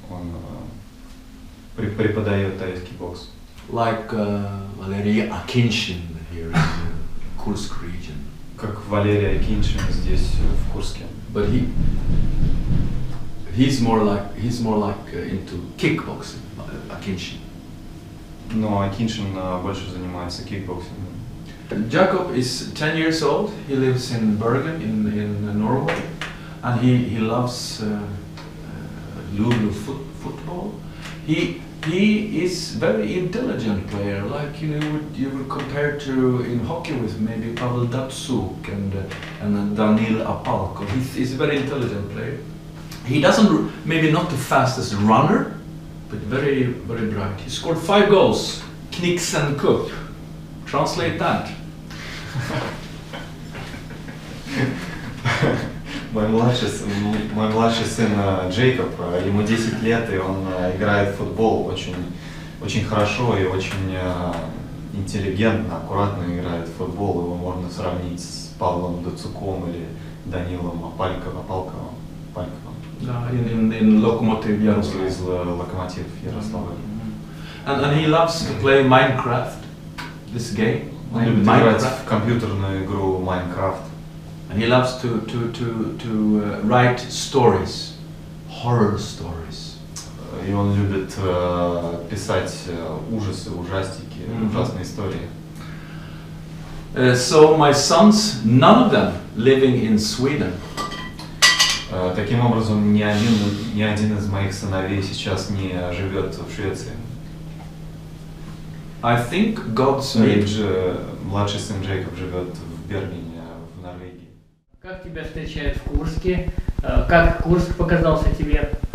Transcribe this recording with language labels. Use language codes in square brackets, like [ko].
[ru] Он преподает тайский бокс. [en] Like Valeria Akinshin here in Kursk region. [ru] Как Валерия Акиншин здесь в Курске. [en] But he's more like into kickboxing, Akinshin. [ru] Но Акиншин больше занимается кикбоксингом. [en] Jacob is 10 years old. He lives in Bergen in Norway, and he loves Lulu football. He is very intelligent player, like you would compare to in hockey with maybe Pavel Datsuk and Daniil Apalko. He's a very intelligent player. He doesn't maybe not the fastest runner, but very very bright. He scored 5 goals, Knixen Cup. Translate that. [ru] Мой младший сын Джейкоб, ему 10 лет, и он играет в футбол очень очень хорошо и очень интеллигентно, аккуратно играет в футбол. Его можно сравнить с Павлом Дацуком или Данилом Палковым. [en] No, in Lokomotiv Yaroslav. [ru] Из Локомотив Ярославль. [en] And he loves to play Minecraft, this game. [ru] Он любит играть в компьютерную игру Minecraft. [en] And he loves to write stories, horror stories. [ru] И он любит писать ужасы, ужастики, ужасные истории. [en] So my sons, none of them living in Sweden. [ru] Таким образом, ни один из моих сыновей сейчас не живет в Швеции. [en] I think God's made. [ru] Младший сын Джейкоб живет в Бергене, в Норвегии. Как тебя встречают в Курске? Как Курск показался тебе?